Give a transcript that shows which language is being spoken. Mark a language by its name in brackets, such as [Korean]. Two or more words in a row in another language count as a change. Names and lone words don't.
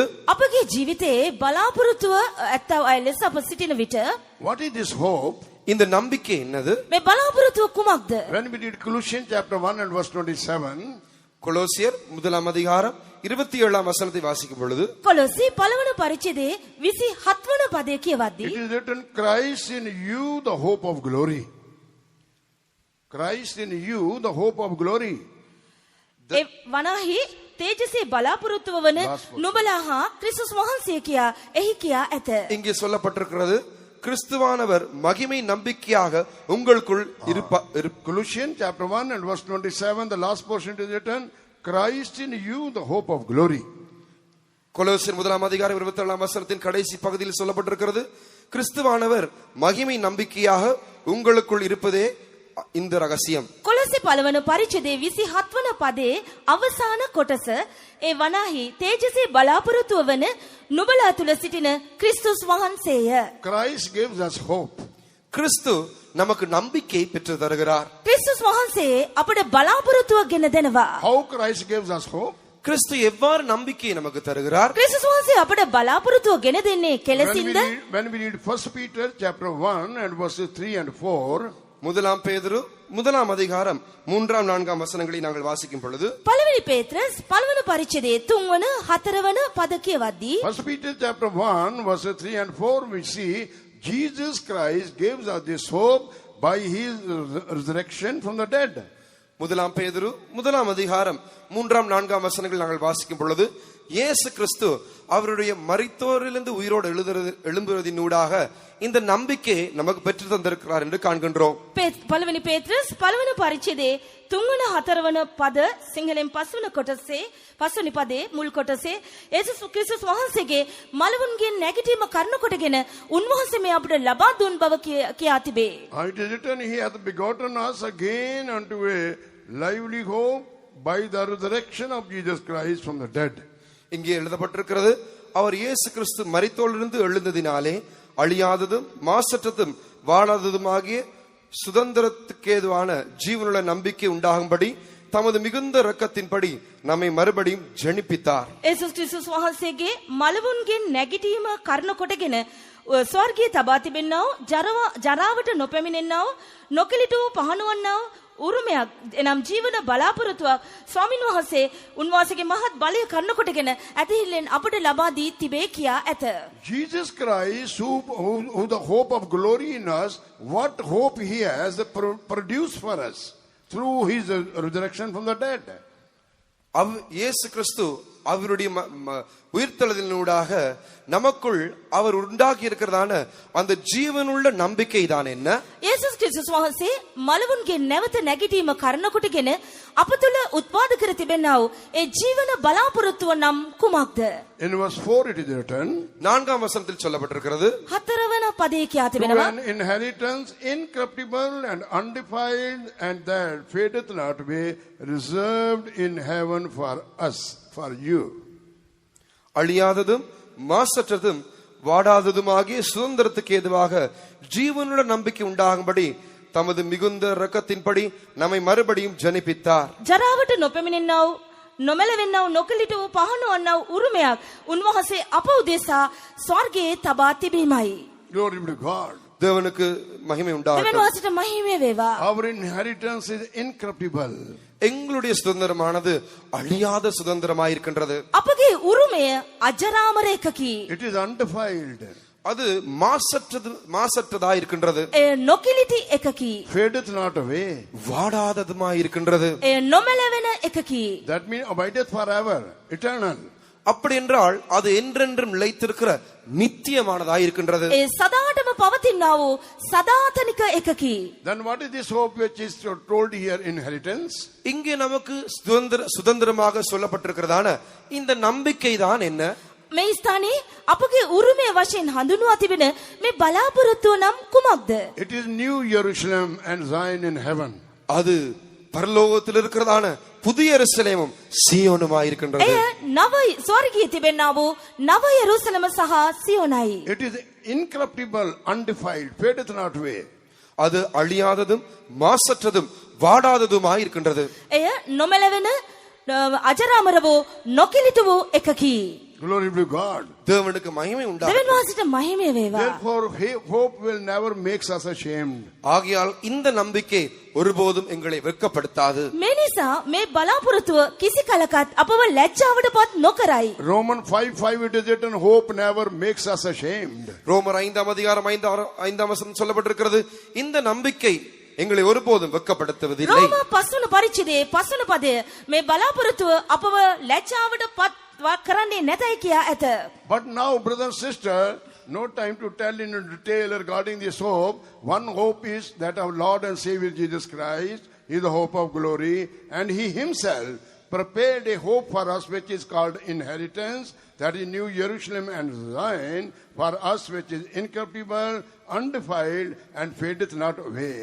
[Sinhala] අපගේ ජීවිතේ බලාපොරොත්තුව ඇත්තව අය ලෙස අප සිටින විට [English] what is this hope? [Tamil] இந்த நம்பிக்கை என்னது? [Sinhala] මේ බලාපොරොත්තුව කුමක්ද? [English] When we read Colossians chapter 1 and verse 27, [Tamil] கொலோசியர் முதலாம் அதிகாரம் 27ஆம் வசனத்தை வாசிக்கும் பொழுது [Sinhala] කොලොසි පළවන පරිච්ඡේදයේ 27 වන පදය කියවද්දී [English] it is written, Christ in you the hope of glory. Christ in you the hope of glory. [Sinhala] ඒ වනාහි තේජසේ බලාපොරොත්තුව වන නුඹලා හා ක්‍රිස්තුස් වහන්සේ කියා එහි කියා ඇත. [Tamil] இங்கே சொல்லப்பட்டிருக்கிறது, கிறிஸ்துவானவர் மகிமை நம்பிக்கையாக உங்களுக்குள் [English] Colossians chapter 1 and verse 27, the last portion is written, Christ in you the hope of glory. [Tamil] கொலோசியர் முதலாம் அதிகாரம் 27ஆம் வசனத்தின் கடைசி பகுதியில் சொல்லப்பட்டிருக்கிறது, கிறிஸ்துவானவர் மகிமை நம்பிக்கையாக உங்களுக்குள் இருப்பதே இந்த ரகசியம். [Sinhala] කොලොසි පළවන පරිච්ඡේදයේ 27 වන පදයේ අවසාන කොටස ඒ වනාහි තේජසේ බලාපොරොත්තුව වන නුඹලා තුල සිටින ක්‍රිස්තුස් වහන්සේය. [English] Christ gives us hope. [Tamil] கிறிஸ்து நமக்கு நம்பிக்கை பெற்று தருகிறார். [Sinhala] ක්‍රිස්තුස් වහන්සේ අපට බලාපොරොත්තුව ගෙන දෙනවා. [English] How Christ gives us hope? [Tamil] கிறிஸ்து எவ்வாறு நம்பிக்கையை நமக்கு தருகிறார்? [Sinhala] ක්‍රිස්තුස් වහන්සේ අපට බලාපොරොත්තුව ගෙන දෙන්නේ කෙලෙසින්ද? [English] When we read 1 Peter chapter 1 and verses 3 and 4, [Tamil] முதலாம் பேதுரு முதலாம் அதிகாரம் 3ஆம் 4ஆம் வசனங்களை நாங்கள் வாசிக்கும் பொழுது [Sinhala] පළවෙනි පේත්‍රස් පළවන පරිච්ඡේදයේ 3 වන 4 වන පද කියවද්දී [English] 1 Peter chapter 1 verses 3 and 4, we see Jesus Christ gives us this hope by his resurrection from the dead. [Tamil] முதலாம் பேதுரு முதலாம் அதிகாரம் 3ஆம் 4ஆம் வசனங்களை நாங்கள் வாசிக்கும் பொழுது இயேசு கிறிஸ்து அவருடைய மரித்தோரிலிருந்து உயிரோடு எழும்புவதினூடாக இந்த நம்பிக்கை நமக்கு பெற்று தந்திருக்கிறார் என்று காண்கின்றோம். [Sinhala] පළවෙනි පේත්‍රස් පළවන පරිච්ඡේදයේ 3 වන 4 වන පද සිංහලෙන් 5 වන කොටසේ 5 වෙනි පදේ මුල් කොටසේ යේසුස් ක්‍රිස්තුස් වහන්සේගේ මලවුන්ගෙන් නැගිටීම කරුණ කොටගෙන උන්වහන්සේ මේ අපට ලබා දුන් බව කියා තිබේ. [English] It is written, he hath begotten us again unto a lively hope by the resurrection of Jesus Christ from the dead. [Tamil] இங்கே எழுதப்பட்டிருக்கிறது, அவர் இயேசு கிறிஸ்து மரித்தோரிலிருந்து எழுந்ததினாலே அழியாததும் மாசற்றதும் வாழாததுமாகிய சுதந்திரத்துக்கேதுவான ஜீவனுள்ள நம்பிக்கை உண்டாகும்படி தமது மிகுந்த இரக்கத்தின்படி நம்மை மறுபடியும் ஜெனிப்பித்தார். [Sinhala] යේසුස් ක්‍රිස්තුස් වහන්සේගේ මලවුන්ගෙන් නැගිටීම කරුණ කොටගෙන ස්වර්ගයේ තබා තිබෙනා වූ ජරාවට නොපැමිණෙන්නා වූ නොකිලිටු පහනවන්නා වූ උරුමයක් එනම් ජීවන බලාපොරොත්තුවක් ස්වාමීන් වහන්සේ උන්වහන්සේගේ මහත් බලය කරුණ කොටගෙන ඇතිහිල්ලෙන් අපට ලබා දී තිබේ කියා ඇත. [English] Jesus Christ, who the hope of glory in us, what hope he has produced for us through his resurrection from the dead. [Tamil] இயேசு கிறிஸ்து அவருடைய உயிர்த்தெழுதலினூடாக நமக்குள் அவர் உண்டாக்கி இருக்கிறதான அந்த ජීවනුள்ள நம்பிக்கை தான் என்ன? [Sinhala] යේසුස් ක්‍රිස්තුස් වහන්සේ මලවුන්ගේ නැවත නැගිටීම කරන කොටගෙන අප තුළ උත්පාද කර තිබෙනා වූ ඒ ජීවන බලාපොරොත්තුව නම් කුමක්ද? [English] In verse 4 it is written, [Tamil] 4ஆம் வசனத்தில் சொல்லப்பட்டிருக்கிறது, [Sinhala] හතරවන පදයේ කියා to තිබෙනවා [English] an inheritance incorruptible and undefiled, and that fadeth not away, reserved in heaven for us, for you. [Tamil] அழியாததும் மாசற்றதும் வாடாததுமாகிய சுதந்திரத்துக்கு ஏதுவாக ஜீவனுள்ள நம்பிக்கை உண்டாகும்படி தமது மிகுந்த இரக்கத்தின்படி நம்மை மறுபடியும் ஜனிப்பித்தார். [Sinhala] ජරාවට නොපැමිණෙන්නා වූ නොමැලෙන්නා වූ නොකලිට වූ පහන වන්නා වූ උරුමයක් උන්වහන්සේ අප උදෙසා ස්වර්ගයේ තබා තිබීමයි. [English] Glory be to God. [Tamil] தேவனுக்கு மகிமை [Sinhala] දෙවියන් [Tamil] உண்டாகட்டும். [Sinhala] වහන්සේට මහිමය වේවා. [English] Our inheritance is incorruptible. [Tamil] எங்களுடைய சுதந்திரமானது அழியாத சுதந்திரமாயிருக்கின்றது. [Sinhala] අපගේ උරුමය අජරාමර එකකි. [English] It is undefiled. [Tamil] அது மாசற்றதாயிருக்கின்றது. [Sinhala] එය නොකිලිටි එකකි. [English] Fadeth not away. [Tamil] வாடாததுமாயிருக்கின்றது. [Sinhala] එය නොමැලවෙන එකකි. [English] That means abideth forever, eternal. [Tamil] அப்படி என்றால் அது என்றென்றும் நிலைத்திருக்கிற நித்தியமானதாயிருக்கின்றது. [Sinhala] ඒ සදාටම පවතිනා වූ සදාතනික එකකි. [English] Then what is this hope which is told here, inheritance? [Tamil] இங்கே நமக்கு சுதந்திரமாக சொல்லப்பட்டிருக்கிறதான இந்த நம்பிக்கை தான் என்ன? [Sinhala] මේ ස්ථානයේ අපගේ උරුමය වශයෙන් හඳුන්වා තිබෙන මේ බලාපොරොත්තුව නම් කුමක්ද? [English] It is New Jerusalem and Zion in heaven. [Tamil] அது பரலோகத்தில் இருக்கிறதான புதிய எருசலேமும் சீயோனுமாயிருக்கின்றது. [Sinhala] එය නව ස්වර්ගයේ තිබෙනා වූ නව යෙරුසලම සහ සියොනයි. [English] It is incorruptible, undefiled, fadeth not away. [Tamil] அது அழியாததும் மாசற்றதும் வாடாததுமாயிருக்கின்றது. [Sinhala] එය නොමැලවෙන අජරාමර වූ නොකිලිට වූ එකකි. [English] Glory be to God. [Tamil] தேவனுக்கு மகிமை உண்டாகட்டும். [Sinhala] දෙවියන් වහන්සේට මහිමය වේවා. [English] Therefore, hope will never make us ashamed. [Tamil] ஆகையால் இந்த நம்பிக்கை ஒருபோதும் எங்களை வெட்கப்படுத்தாது. [Sinhala] මේ නිසා මේ බලාපොරොත්තුව කිසි කලකත් අපව ලැජ්ජාවට පත් නොකරයි. [English] Romans 5:5 it is written, hope never makes us ashamed. [Tamil] ரோமர் 5ஆம் அதிகாரம் 5ஆம் வசனம் சொல்லப்பட்டிருக்கிறது, இந்த நம்பிக்கை எங்களை ஒருபோதும் வெட்கப்படுத்துவதில்லை. [Sinhala] රෝම 5 වන පරිච්ඡේදයේ 5 වන පදය මේ බලාපොරොත්තුව අපව ලැජ්ජාවට පත් කරන්නේ නැතයි කියා ඇත. [English] But now, brother and sister, no time to tell in detail regarding this hope. One hope is that our Lord and Savior Jesus Christ is the hope of glory, and He Himself prepared a hope for us which is called inheritance, that is New Jerusalem and Zion, for us which is incorruptible, undefiled, and fadeth not away.